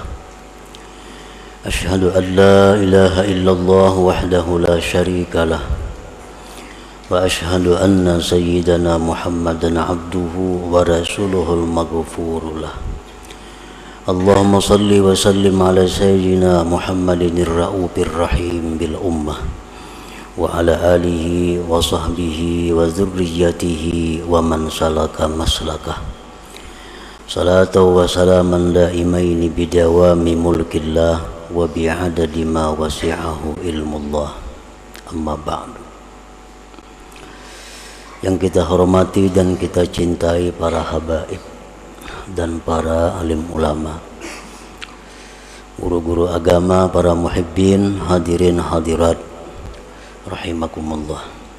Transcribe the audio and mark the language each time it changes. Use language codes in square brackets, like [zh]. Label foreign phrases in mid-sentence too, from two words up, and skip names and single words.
[ar] أشهد أن لا إله إلا الله وحده لا شريك له وأشهد أن سيدنا محمدا عبده ورسوله المغفور له. اللهم صل وسلم على سيدنا محمد الرؤوف الرحيم بالأمة وعلى آله وصحبه وذريته ومن سلك مسلكه. صلاة وسلاما دائمين بدوام ملك الله وبعدد ما وسعه علم الله. أما بعد. [id] Yang kita hormati dan kita cintai para habaib dan para alim ulama, guru-guru agama, para muhibbin, [ar] الحاضرين الحاضرات رحمكم الله.